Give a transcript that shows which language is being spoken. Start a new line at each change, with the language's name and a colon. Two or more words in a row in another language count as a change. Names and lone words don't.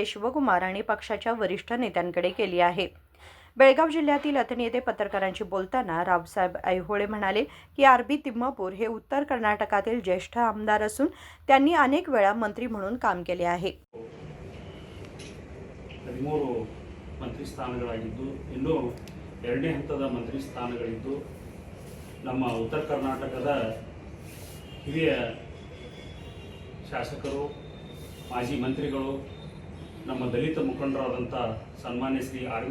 Marathi: शिवकुमार आणि पक्षाच्या वरिष्ठ नेत्यांकडे केली आहे. बेळगाव जिल्ह्यातील अथणी येथे पत्रकारांशी बोलताना रावसाहेब ऐहोळे म्हणाले की आर.बी. तिम्मापूर हे उत्तर कर्नाटकातील ज्येष्ठ आमदार असून त्यांनी अनेक वेळा मंत्री म्हणून काम केले आहे.
Kannada: 13 ಮಂತ್ರಿ ಸ್ಥಾನಗಳಾಗಿದ್ದು ಇನ್ನೂ ಎರಡನೇ ಹಂತದ ಮಂತ್ರಿ ಸ್ಥಾನಗಳಿದ್ದು ನಮ್ಮ ಉತ್ತರ ಕರ್ನಾಟಕದ ಹಿರಿಯ ಶಾಸಕರು ಮಾಜಿ ಮಂತ್ರಿಗಳು ನಮ್ಮ ದಲಿತ ಮುಖಂಡರಾದಂಥ ಸನ್ಮಾನ್ಯ ಶ್ರೀ ಆರ್.ಬಿ.